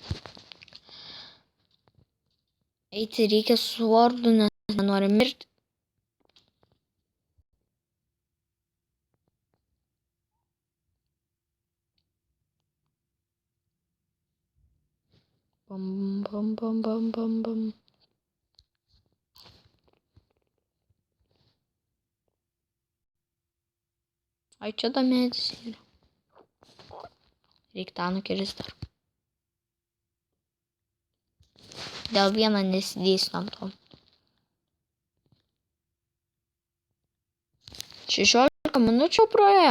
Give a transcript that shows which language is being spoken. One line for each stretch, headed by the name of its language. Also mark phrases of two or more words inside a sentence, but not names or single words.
Lithuanian: Eiti reikia su vardu, nes nenori mirti. Bam, bam, bam, bam, bam, bam. Ai, čia da medis yra. Reikia tą nukirsti dar. Dėl vieno nesidėsiu ant to. 16 minučių praėjo.